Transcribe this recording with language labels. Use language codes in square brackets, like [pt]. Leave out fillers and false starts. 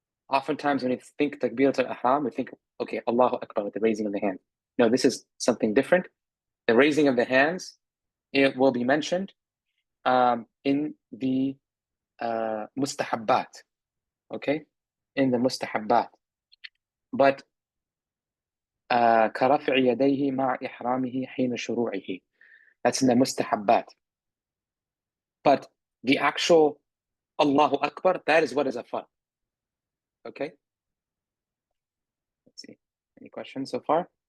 [en] Oftentimes when we think takbirat al-ihram, we think, okay, Allahu Akbar with the raising of the hand. No, this is something different. The raising of the hands, it will be mentioned in the mustahabbat, okay? In the mustahabbat. But [ar] كَرَفْعِ يَدَيْهِ مَعْ إِحْرَامِهِ حِينَ شُرُوعِهِ. [en] That's in the mustahabbat. But the actual Allahu Akbar, that is what is a fard. Okay? Let's see. Any questions so far?